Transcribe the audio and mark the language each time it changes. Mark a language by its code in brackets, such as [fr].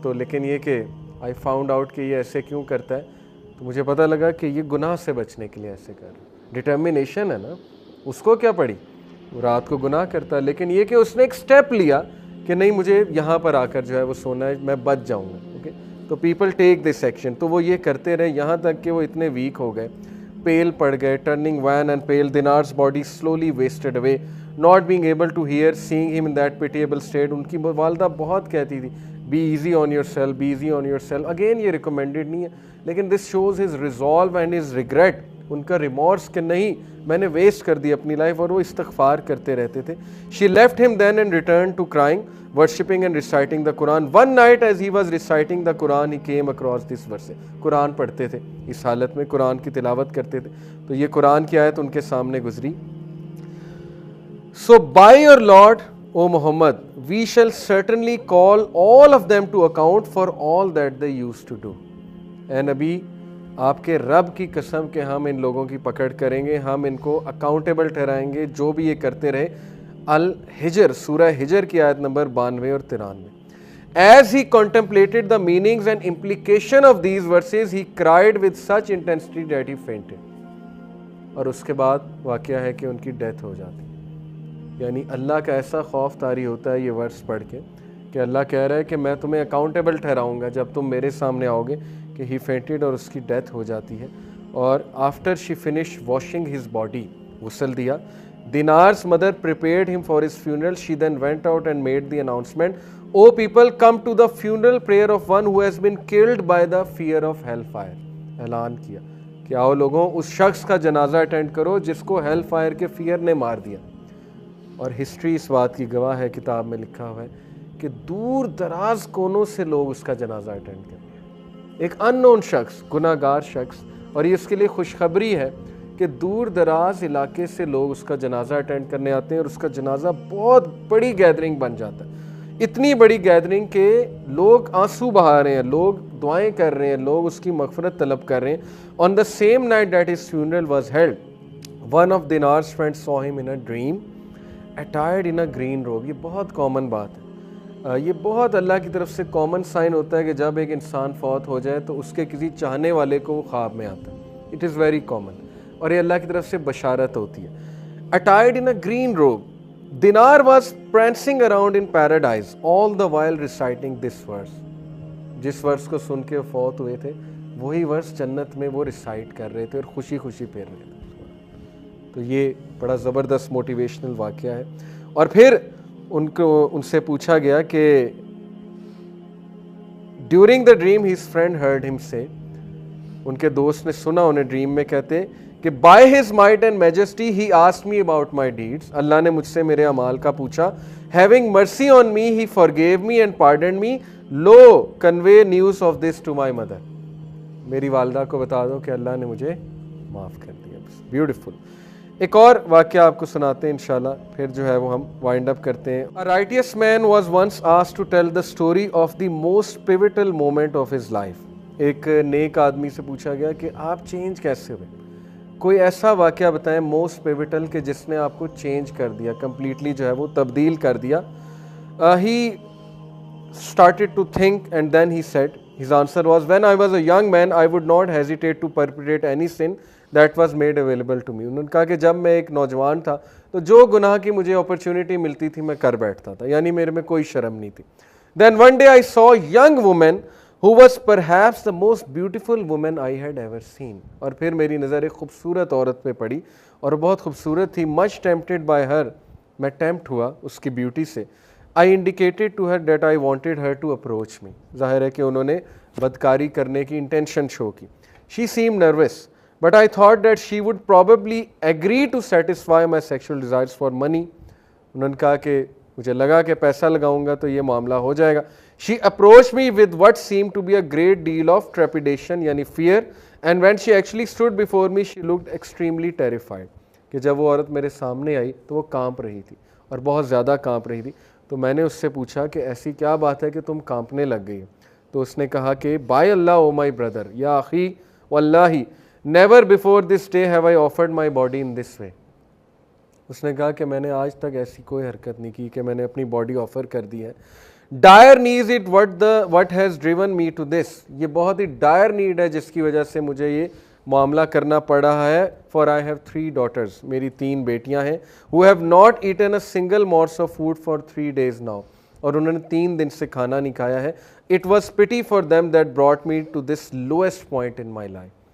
[ur] تو لیکن یہ کہ [en] I found out [ur] کہ یہ ایسے کیوں کرتا ہے, تو مجھے پتہ لگا کہ یہ گناہ سے بچنے کے لیے ایسے کر رہا ہے. ڈٹرمینیشن ہے نا, اس کو کیا پڑی, وہ رات کو گناہ کرتا ہے, لیکن یہ کہ اس نے ایک سٹیپ لیا کہ نہیں مجھے یہاں پر آ کر جو ہے وہ سونا ہے, میں بچ جاؤں گا. اوکے, تو [en] People take this action. [ur] تو وہ یہ کرتے رہے یہاں تک کہ وہ اتنے ویک ہو گئے, پیل پڑ گئے. [en] Turning wan and pale, دینار's body slowly wasted away, not being able to hear, seeing him in that pitiable state. [ur] ان کی والدہ بہت کہتی تھی [en] be easy on yourself, be easy on yourself. [ur] Again یہ recommended نہیں ہے, لیکن [en] this shows his resolve and his regret, [ur] ان کا ریمورس کہ نہیں میں نے ویسٹ کر دی اپنی لائف, اور وہ استغفار کرتے رہتے تھے. [en] She left him then and returned to crying, worshipping and reciting the Quran. One night as he was reciting the Quran, he came across this verse. [ur] قرآن پڑھتے تھے, اس حالت میں قرآن کی تلاوت کرتے تھے, تو یہ قرآن کی آیت ان کے سامنے گزری. [en] So by your Lord, O Muhammad, we shall certainly call all of them to account for all that they used to do. [ur] اے نبی, آپ کے رب کی قسم کہ ہم ان لوگوں کی پکڑ کریں گے, ہم ان کو اکاؤنٹیبل ٹھہرائیں گے جو بھی یہ کرتے رہے. الحجر, سورہ حجر کی آیت نمبر 92 اور 93. [en] As he contemplated the meanings and implication of these verses, he cried with such intensity that he fainted. [ur] اور اس کے بعد واقعہ ہے کہ ان کی ڈیتھ ہو جاتی. یعنی اللہ کا ایسا خوف طاری ہوتا ہے یہ ورس پڑھ کے کہ اللہ کہہ رہا ہے کہ میں تمہیں اکاؤنٹیبل ٹھہراؤں گا جب تم میرے سامنے آؤ گے, کہ [en] he fainted [ur] اور اس کی ڈیتھ ہو جاتی ہے. [en] اور after she finish washing his body, [ur] غسل دیا, [en] دینار's mother prepared him for his funeral. She then went out and made the announcement, "O people, come to the funeral prayer of one who has been killed by the fear of hellfire." [ur] اعلان کیا کہ آؤ لوگوں اس شخص کا جنازہ attend کرو جس کو ہیل فائر کے فیئر نے مار دیا. اور ہسٹری اس بات کی گواہ ہے, کتاب میں لکھا ہوا ہے کہ دور دراز کونوں سے لوگ اس کا جنازہ اٹینڈ کرتے ہیں. ایک ان نون شخص, گناہ گار شخص, اور یہ اس کے لیے خوشخبری ہے کہ دور دراز علاقے سے لوگ اس کا جنازہ اٹینڈ کرنے آتے ہیں, اور اس کا جنازہ بہت بڑی گیدرنگ بن جاتا ہے. اتنی بڑی گیدرنگ کہ لوگ آنسو بہا رہے ہیں, لوگ دعائیں کر رہے ہیں, لوگ اس کی مغفرت طلب کر رہے ہیں. [en] On the same night that his funeral was held, one of Dinar's friends saw him in a dream, attired in a green robe. [ur] یہ بہت کامن بات ہے, یہ بہت اللہ کی طرف سے کامن سائن ہوتا ہے کہ جب ایک انسان فوت ہو جائے تو اس کے کسی چاہنے والے کو وہ خواب میں آتا ہے. [en] it is very common, [ur] اور یہ اللہ کی طرف سے بشارت ہوتی ہے. [en] Attired in a green robe, Dinar was prancing around in paradise, all the while reciting this verse. [ur] جس ورس کو سن کے فوت ہوئے تھے وہی ورس جنت میں وہ ریسائٹ کر رہے تھے اور خوشی خوشی پھر رہے تھے. تو یہ بڑا زبردست موٹیویشنل واقعہ ہے. اور پھر ان سے پوچھا گیا کہ [en] during the dream his friend heard ہم سے, [ur] ان کے دوست نے سنا انہیں ڈریم میں کہتے کہ [en] by his might and majesty he asked me about my deeds, [ur] اللہ نے مجھ سے میرے اعمال کا پوچھا. [en] Having mercy on me he forgave me and pardoned me, لو convey news of this to my mother. [ur] میری والدہ کو بتا دو کہ اللہ نے مجھے معاف کر دیا. بیوٹیفل. ایک اور واقعہ آپ کو سناتے ہیں انشاءاللہ, پھر جو ہے وہ ہم وائنڈ اپ کرتے ہیں. [en] A righteous man was once asked to tell the story of the most pivotal moment of his life. [ur] ایک نیک آدمی سے پوچھا گیا کہ آپ چینج کیسے ہوئے, کوئی ایسا واقعہ بتائیں [en] most pivotal [ur] کہ جس نے آپ کو چینج کر دیا, کمپلیٹلی جو ہے وہ تبدیل کر دیا. [en] He started to think and then he said, his answer was, when I was a young man I would not hesitate to perpetrate any sin that was made available to me. [ur] انہوں نے کہا کہ جب میں ایک نوجوان تھا تو جو گناہ کی مجھے اپرچونٹی ملتی تھی میں کر بیٹھتا تھا, یعنی میرے میں کوئی شرم نہیں تھی. [en] Then one day I saw a young woman who was perhaps the most beautiful woman I had ever seen. [ur] اور پھر میری نظر ایک خوبصورت عورت پہ پڑی اور بہت خوبصورت تھی. [en] Much tempted by her, [ur] میں ٹیمپٹ ہوا اس کی بیوٹی سے. [en] I indicated to her that I wanted her to approach me. [ur] ظاہر ہے کہ انہوں نے بدکاری کرنے کی انٹینشن شو کی. [en] She seemed nervous, but I thought that she would probably agree to satisfy my sexual desires for money. [ur] انہوں نے کہا کہ مجھے لگا کہ پیسہ لگاؤں گا تو یہ معاملہ ہو جائے گا. [en] She approached me with what seemed to be a great deal of trepidation, یعنی fear, and when she actually stood before me she looked extremely terrified. [ur] کہ جب وہ عورت میرے سامنے آئی تو وہ کانپ رہی تھی اور بہت زیادہ کانپ رہی تھی. تو میں نے اس سے پوچھا کہ ایسی کیا بات ہے کہ تم کانپنے لگ گئی. تو اس نے کہا کہ [en] by Allah O my brother, [ar] یا اخی واللہ [en] Never before this day have I offered my body in this way. [ur] اس نے کہا کہ میں نے آج تک ایسی کوئی حرکت نہیں کی کہ میں نے اپنی باڈی آفر کر دی ہے. [en] dire needs it what has driven me to this, [ur] یہ بہت ہی ڈائر نیڈ ہے جس کی وجہ سے مجھے یہ معاملہ کرنا پڑ رہا ہے. [en] for I have 3 daughters, [ur] میری 3 بیٹیاں ہیں. [en] who have not eaten a single morsel of food for 3 days now, [ur] اور انہوں نے 3 دن سے کھانا نہیں کھایا ہے. [en] it was pity for them that brought me to this lowest point in my life.